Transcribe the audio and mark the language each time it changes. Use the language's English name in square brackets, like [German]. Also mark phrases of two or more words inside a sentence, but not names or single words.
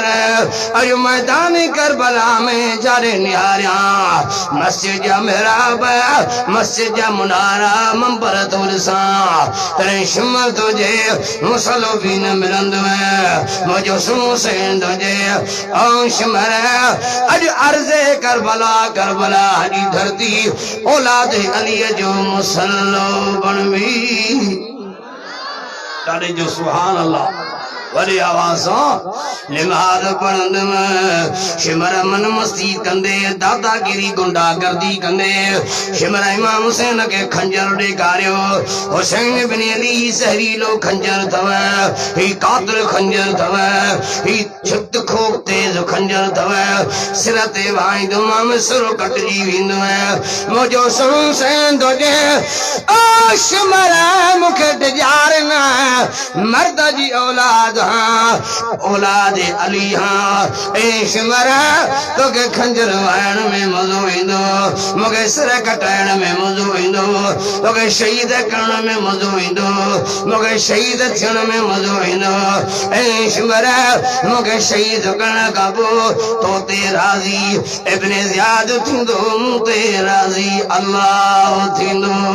[Sindhi] अॼु मैदान करबला में जारे निहारिया मस्जिद जा मिहराब मस्जिद जा मुनारा मंबर तो ॾिसां तेरे शिमर तुझे मुसलो भी न मिलंदो मुझो सुनो हुसैन तुझे ओ शिमर अॼु अर्ज़े करबला करबला हरी धरती औलाद अली जो मुसल्लो बनवी तारे जो सुभान अल्लाह वरी आवाज़ों निमाज़ पढ़ंद में शिमर मन मस्ती कंदे दादागिरी गुंडागर्दी कंदे शिमर इमाम हुसैन के खंजर ॾेखारियो हुसैन बिन अली ज़हरीलो खंजर थव ही कातिल खंजर थव ही छित खोक तेज खंजर थव सिर ते वाईंदो माम सिर कटजी वेंदो मुंहिंजो हुसैन तुंहिंजे ओ शिमर मूंखे डिॼार न मर्द जी औलाद औलाद अली हाँ ए शिमर तोखे खंजर वाइण में मज़ो ईंदो मूंखे सिर कटाइण में मज़ो ईंदो तोखे शहीद करण में मज़ो ईंदो मूंखे शहीद थियण में मज़ो ईंदो ए शिमर मूंखे शहीद करण खां पोइ तो ते राज़ी इब्न ज़ियाद थींदो मूं ते राज़ी अल्लाह थींदो